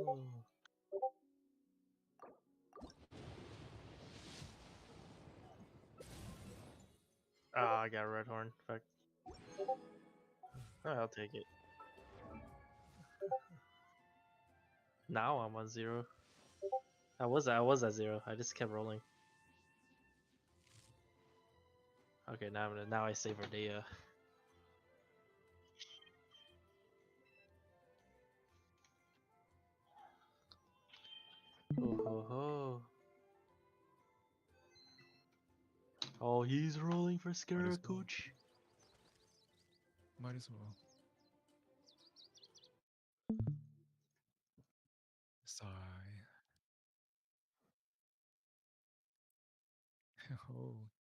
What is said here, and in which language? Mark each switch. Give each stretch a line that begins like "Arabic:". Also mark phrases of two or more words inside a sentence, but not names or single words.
English: Ah, I got a red horn. Fuck. I'll take it. Now I'm on 0. I was at 0. I just kept rolling. Okay, now I save Ardea. Ho ho ho. Oh, he's rolling for Might as well. Scarecooch. Might as well. Sigh. Oh.